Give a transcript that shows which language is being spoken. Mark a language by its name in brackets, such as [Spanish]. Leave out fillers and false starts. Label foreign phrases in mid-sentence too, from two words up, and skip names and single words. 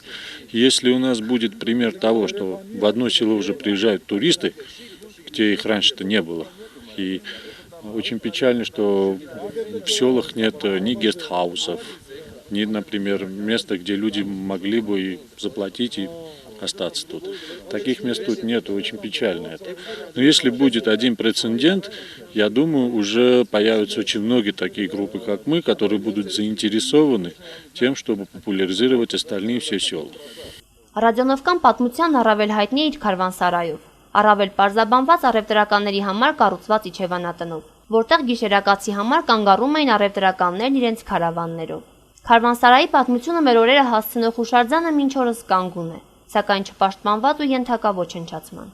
[Russian] Если у нас будет пример того, что в одно село уже приезжают туристы, где их раньше-то не было, и очень печально, что в селах нет ни гестхаусов, ни, например, место, где люди могли бы и заплатить и остаться тут. Таких мест тут нет, очень печально это. Но если будет один прецедент, я думаю, уже появятся очень многие такие группы, как мы, которые будут заинтересованы тем, чтобы популяризировать остальные все села. [Armenian] Ռադիոնովկան պատմության առավել հայտնի է իր քարվանսարայով, առավել պարզաբանված առևտրականների համար կառուցված իջևանատնով, որտեղ գիշերակացի համար կանգառում էին առևտրականներն իրենց քարավաններով։ Քարվանսարայի պատմությունը մեր օրերը հասցնող հուշարձանը մինչ օրս կանգուն է, սակայն չպաշտպանված ու ենթակա ոչնչացման։